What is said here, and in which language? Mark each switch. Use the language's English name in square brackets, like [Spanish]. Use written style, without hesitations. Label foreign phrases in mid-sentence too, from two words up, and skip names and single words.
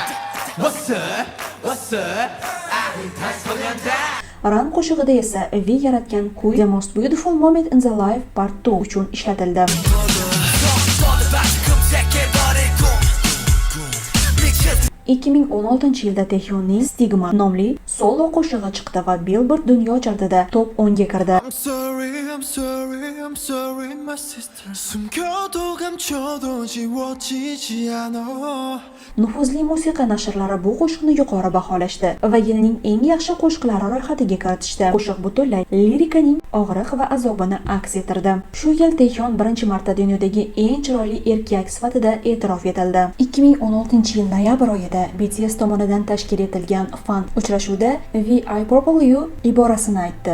[Uzbek] Run qo'shig'ida esa V yaratgan kuy The Most Beautiful Moment in the Life Part 2 uchun ishlatildi. 2016-yilda Taehyonning Stigma nomli solo qo'shig'i chiqdi va Billboard dunyo chartida top 10 ga kirdi. [English] I'm sorry, my sister. [Korean] 숨겨도 감춰도 지워지지 않아. [Uzbek] Nufuzli musiqa nashrlari bu qo'shiqni yuqori baholashdi va yilning eng yaxshi qo'shiqlari ro'yxatiga kiritishdi. Qo'shiq butunlay lirikaning og'riq va azobini aks ettirdi. Shu yil Taehyun birinchi marta dunyodagi eng chiroyli erkak sifatida e'tirof etildi. 2016-yil noyabr oyida BTS tomonidan tashkil etilgan fan uchrashuvida [English] "We I Purple You" [Uzbek] iborasini aytdi.